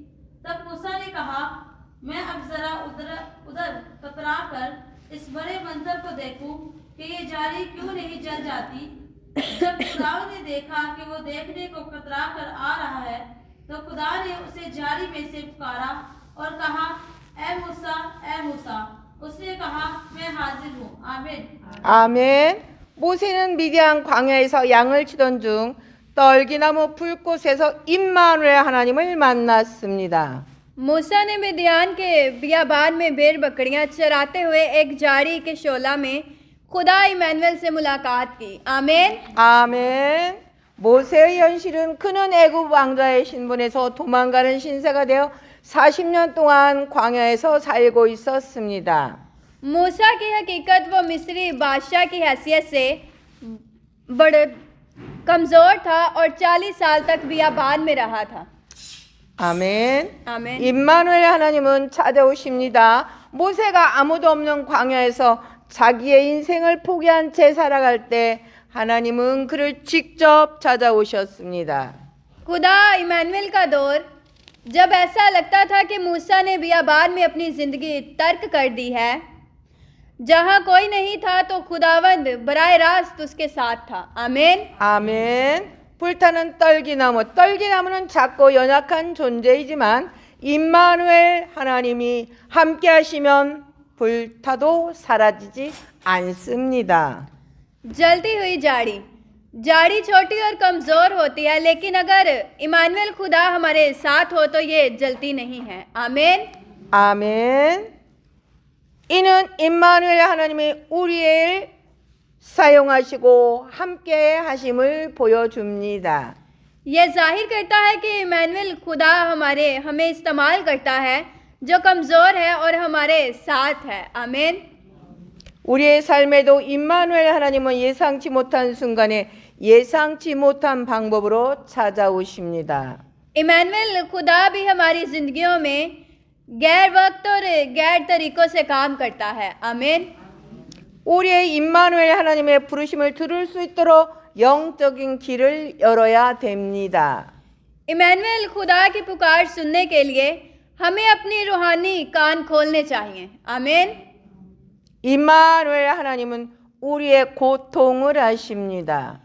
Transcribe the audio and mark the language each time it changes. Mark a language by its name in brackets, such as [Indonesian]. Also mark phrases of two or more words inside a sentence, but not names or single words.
[Urdu] تب موسیٰ نے کہا، میں اب ذرا ادھر کترا اس بڑے منظر کو دیکھوں کہ یہ جالی کیوں نہیں جل جاتی. جب خدا نے دیکھا کہ وہ دیکھنے کو کترا کر آ رہا ہے، تو خدا نے اسے جالی میں سے پکارا اور کہا، اے موسیٰ، اے موسیٰ. اس نے کہا، میں حاضر ہوں۔ آمین. [Korean] 아멘. 모세는 미디안 광야에서 양을 치던 중 떨기나무 불꽃에서 임마누엘 하나님을 만났습니다. [Urdu] موسیٰ نے مدیان کے بیابان میں بھیڑ بکریاں چراتے ہوئے ایک جھاڑی کے شعلہ میں خدا امانوئیل سے ملاقات کی. आमीन। [Korean] 아멘. 모세의 현실은 그는 애굽 왕자의 신분에서 도망가는 신세가 되어 40년 동안 광야에서 살고 있었습니다. [Urdu] موسیٰ کی حقیقت وہ مصری بادشاہ کی حیثیت سے بڑا کمزور تھا اور 40 سال تک بیابان میں رہا تھا. [Korean] 아멘. 아멘. 임마누엘 하나님은 찾아오십니다. 모세가 아무도 없는 광야에서 자기의 인생을 포기한 채 살아갈 때 하나님은 그를 직접 찾아오셨습니다. [Urdu] خدا امانوئیل کا دور جب ایسا لگتا تھا کہ موسیٰ نے بیابان میں اپنی زندگی ترک کر دی ہے، جہاں کوئی نہیں تھا تو خداوند براہ راست اس کے ساتھ تھا. आमीन। [Korean] 아멘. 불타는 떨기나무. 떨기나무는 작고 연약한 존재이지만 임마누엘 하나님이 함께 하시면 불타도 사라지지 않습니다. [Urdu] جلتی ہوئی جھاڑی. جھاڑی چھوٹی اور کمزور ہوتی ہے، لیکن اگر امانوئیل خدا ہمارے ساتھ ہو تو یہ جلتی نہیں ہے. आमीन। [Korean] 아멘. 이는 임마누엘 하나님이 우리를 사용하시고 함께 하심을 보여줍니다. [Urdu] یہ ظاہر کرتا ہے کہ امانوئیل خدا ہمیں استعمال کرتا ہے جو کمزور ہے اور ہمارے ساتھ ہے. आमीन। [Korean] 우리의 삶에도 임마누엘 하나님은 예상치 못한 순간에 예상치 못한 방법으로 찾아오십니다. [Urdu] امانوئیل خدا بھی ہماری زندگیوں میں غیر وقت اور غیر طریقوں سے کام کرتا ہے. आमीन। [Korean] 우리의 임마누엘 하나님의 부르심을 들을 수 있도록 영적인 길을 열어야 됩니다. [Urdu] امانوئیل خدا کی پکار سننے کے لیے ہمیں اپنی روحانی کان کھولنے چاہئیں. आमीन। [Korean] 임마누엘 하나님은 우리의 고통을 아십니다.